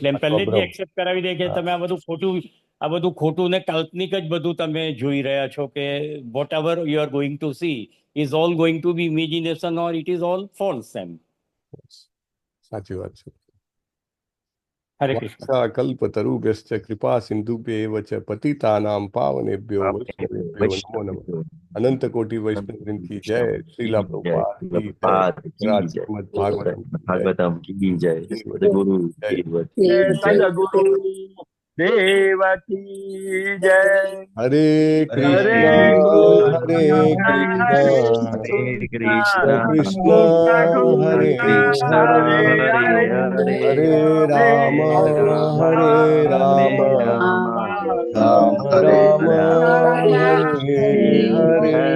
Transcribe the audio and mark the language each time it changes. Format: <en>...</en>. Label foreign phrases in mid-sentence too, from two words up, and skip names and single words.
<gu>એટલે એમ પહેલેથી એક્સેપ્ટ કરાવી દે કે તમે આ બધું ખોટું ને કાલ્પનિક જ બધું તમે જોઈ રહ્યા છો, કે</gu> <en>what ever you are going to see is all going to be imagination or it is all false.</en> <gu>એમ સાચી વાત છે. હરે કૃષ્ણ.</gu> <sa>कल्पतरुभ्यश्च कृपा सिंधुभ्यैव च पतितानां पावनेभ्यो वैष्णवेभ्यो नमो नमः.</sa> <hi>अनंत कोटि वैष्णववृंद की जय. श्रीला प्रभुपाद की जय. श्रीमद् भागवतम की जय. सदगुरु देव की जय.</hi> <sa>हरे कृष्ण हरे कृष्ण हरे हरे राम हरे राम राम राम हरे हरे.</sa>